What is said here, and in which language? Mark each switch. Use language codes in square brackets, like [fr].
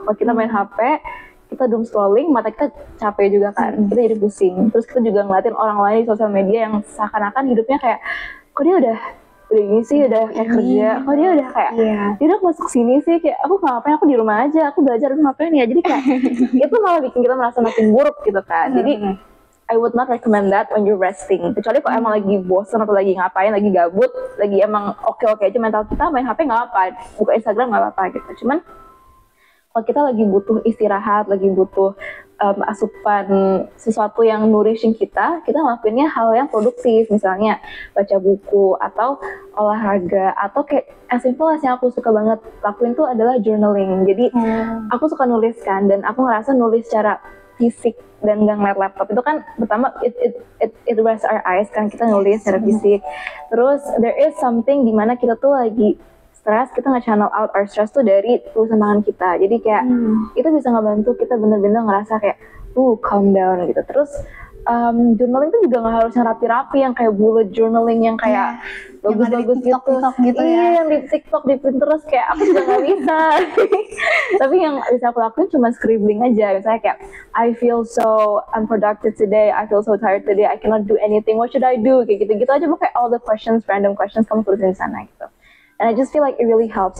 [id] Kalau kita main HP, kita doom scrolling, mata kita capek juga kan. Kita jadi pusing. Terus kita juga ngeliatin orang lain di sosial media yang seakan-akan hidupnya kayak, kok dia udah ini sih, udah kayak kerja, kok dia udah kayak dia udah masuk sini sih, kayak aku ngapain, aku di rumah aja, aku belajar, aku ngapain ya. Jadi kayak itu malah bikin kita merasa makin buruk gitu kan. Jadi [en] I would not recommend that when you're resting. [id] Kecuali kalau emang lagi bosan atau lagi ngapain, lagi gabut, lagi emang oke-oke aja mental kita, main HP nggak apa, buka Instagram nggak apa gitu. Cuman kalau kita lagi butuh istirahat, lagi butuh asupan sesuatu yang nourishing kita ngelakuinnya hal yang produktif, misalnya baca buku atau olahraga, atau kayak [en] as simple as [id] yang aku suka banget lakuin tuh adalah journaling. Jadi aku suka nulis kan, dan aku ngerasa nulis secara fisik dan nggak ngeliat laptop itu kan pertama [en] it rests our eyes [id] kan, kita nulis secara fisik. Terus [en] there is something [id] dimana kita tuh lagi stres, kita nge- [en] channel out our stress [id] tuh dari tulisan tangan kita. Jadi kayak itu bisa ngebantu kita bener-bener ngerasa kayak [en] calm down [id] gitu. Terus journaling tuh juga nggak harus yang rapi-rapi, yang kayak bullet journaling yang kayak bagus-bagus gitu. Gitu yang di TikTok, di Pinterest, kayak aku juga nggak bisa. Tapi yang bisa aku lakuin cuma scribbling aja. Misalnya kayak [en] I feel so unproductive today, I feel so tired today, I cannot do anything, what should I do? [id] Kayak gitu-gitu aja, pokoknya [en] all the questions, random questions [id] kamu tulisin di sana gitu. [en] And I just feel like it really helps.